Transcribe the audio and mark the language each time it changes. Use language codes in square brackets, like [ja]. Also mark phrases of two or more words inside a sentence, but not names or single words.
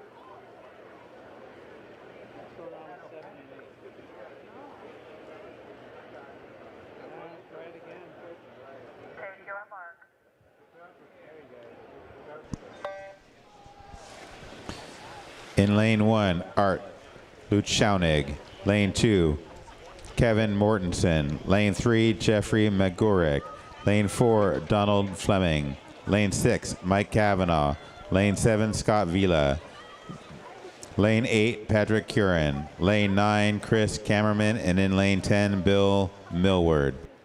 [en] Take your mark. In lane 1, Art Luchaunig. Lane 2, Kevin Mortensen. Lane 3, Jeffrey Magurek. Lane 4, Donald Fleming. Lane 6, Mike Kavanaugh. Lane 7, Scott Vila. Lane 8, Patrick Curran. Lane 9, Chris Kammerman. And in lane 10, Bill Millward.